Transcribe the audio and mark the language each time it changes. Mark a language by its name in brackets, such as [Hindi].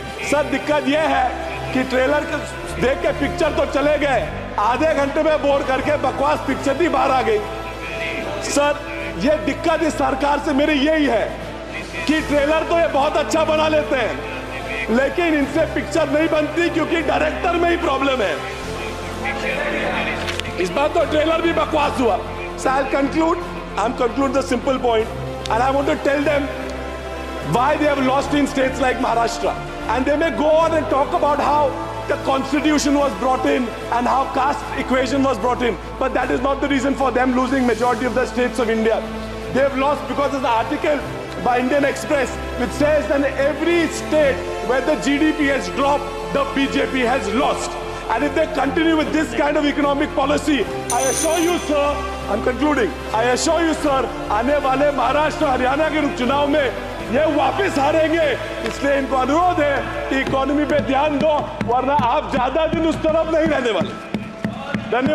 [Hindi] Sir दिक्कत यह है कि ट्रेलर देख के पिक्चर तो चले गए, आधे घंटे में बोर करके बकवास पिक्चर ही बाहर आ गई। सर ये दिक्कत इस सरकार से मेरी यही है कि ट्रेलर तो ये बहुत अच्छा बना लेते हैं लेकिन इनसे पिक्चर नहीं बनती क्योंकि डायरेक्टर में ही प्रॉब्लम है। इस बार तो ट्रेलर भी बकवास हुआ। [English] So I'll conclude the simple point and I want to tell them why they have lost in states like Maharashtra, and they may go on and talk about how the constitution was brought in and how caste equation was brought in, but that is not the reason for them losing majority of the states of India. They have lost because there's an article by Indian Express which says that in every state where the GDP has dropped, the BJP has lost. And if they continue with this kind of economic policy, I assure you sir, I'm concluding, I assure you sir, [Hindi] आने वाले महाराष्ट्र हरियाणा के चुनाव में ये वापस हारेंगे। इसलिए इनको अनुरोध है कि इकोनॉमी पे ध्यान दो, वरना आप ज्यादा दिन उस तरफ नहीं रहने वाले। धन्यवाद।